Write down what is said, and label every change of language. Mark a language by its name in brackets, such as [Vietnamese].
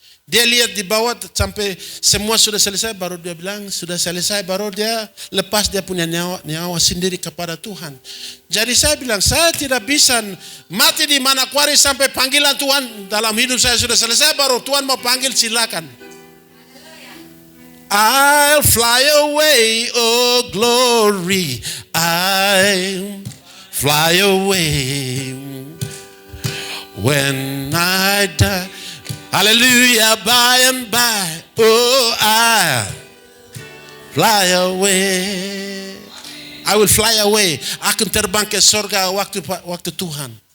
[Indonesian] Dia lihat di bawah sampai semua sudah selesai, baru dia bilang sudah selesai, baru dia lepas dia punya nyawa sendiri kepada Tuhan. Jadi saya bilang saya tidak bisa mati di Manokwari sampai panggilan Tuhan dalam hidup saya sudah selesai, baru Tuhan mau panggil silakan. [English] I'll fly away, oh glory, I'll fly away when I die. Hallelujah, by and by, oh I fly away. I will fly away. [Indonesian] Akan terbang ke surga waktu Tuhan.